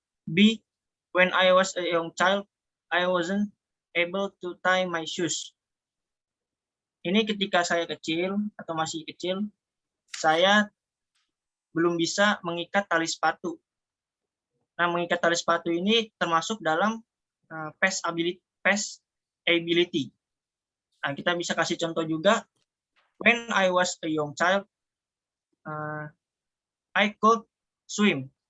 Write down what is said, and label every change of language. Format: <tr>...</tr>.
<en>B, when I was a young child, I wasn't able to tie my shoes.</en> <id>Ini ketika saya kecil atau masih kecil, saya belum bisa mengikat tali sepatu. Nah, mengikat tali sepatu ini termasuk dalam past ability. Nah, kita bisa kasih contoh juga.</id> <en>When I was a young child, I could swim.</en>